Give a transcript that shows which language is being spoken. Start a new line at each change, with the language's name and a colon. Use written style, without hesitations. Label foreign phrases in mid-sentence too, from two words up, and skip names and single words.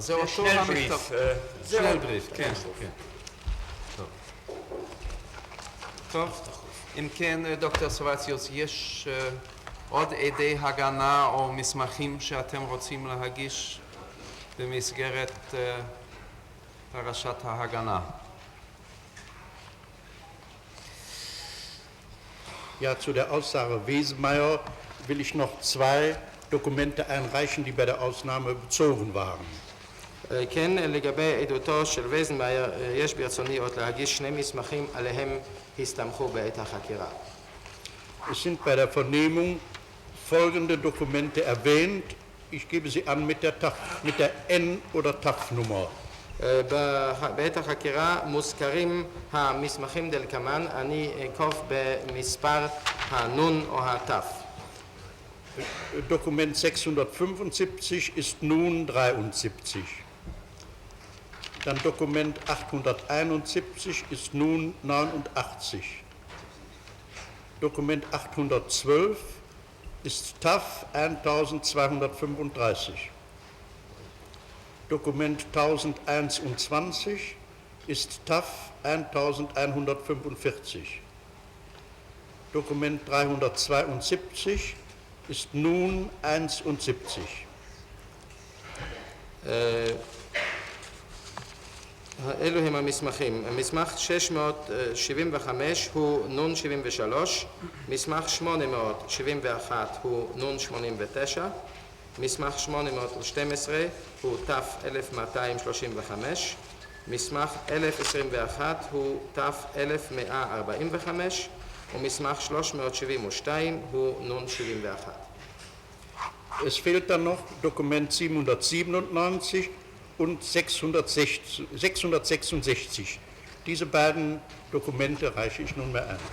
Hebrew: זה אותו המכתב. שנלבריף, כן. טוב. אם כן, דוקטור סבציוס, יש עוד עדי הגנה או מסמכים שאתם רוצים להגיש במסגרת פרשת ההגנה?
German: Ja, zu der Aussage Wesenmeier will ich noch zwei Dokumente einreichen, die bei der Ausnahme bezogen waren.
Hebrew: כן, לגבי עדותו של וייזנמאייר, יש ברצוני עוד להגיש שני מסמכים עליהם הסתמכו בעת החקירה.
German: Es sind bei der Vernehmung folgende Dokumente erwähnt. Ich gebe sie an mit der N- oder TAF-Nummer.
Hebrew: בעת החקירה מוזכרים המסמכים דלקמן, אני אקוף במספר הנון או התף.
German: Dokument 675 ist nun 73. Dann Dokument 871 ist nun 89. Dokument 812 ist TAF 1235. Dokument 1021 ist TAF 1145. Dokument 372 ist nun 71.
Hebrew: אלו הם המסמכים. מסמך 675 הוא נון 73, מסמך 871 הוא נון 89, מסמך 812 הוא תף 1235, מסמך 1021 הוא תף 1145, ומסמך 372 הוא נון 71.
German: Es fehlt dann noch Dokument 797 und 666. Diese beiden Dokumente reiche ich nunmehr ein.